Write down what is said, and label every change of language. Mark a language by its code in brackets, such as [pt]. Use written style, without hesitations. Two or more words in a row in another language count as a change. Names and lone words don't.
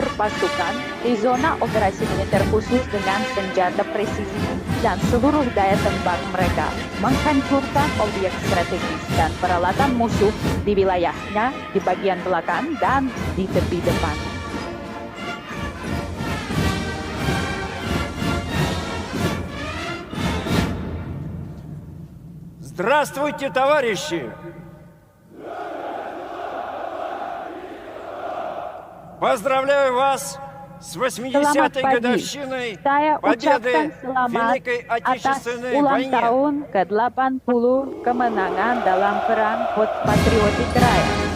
[id] pasukan di zona operasi militer khusus dengan senjata presisi dan seluruh daya tembak mereka menghancurkan objek strategis dan peralatan musuh di wilayahnya, di bagian belakang dan di tepi depan. [ru] Здравствуйте, товарищи! Поздравляю вас с 80-й [id] Selamat pagi. [ru] годовщиной [id] Saya [ru] победы [id] ucapkan [ru] в [id] selamat [ru] Великой [id] atas [ru] Отечественной [id] ulang [ru] войне. [id] tahun ke-80 kemenangan dalam Perang Patriotik Raya.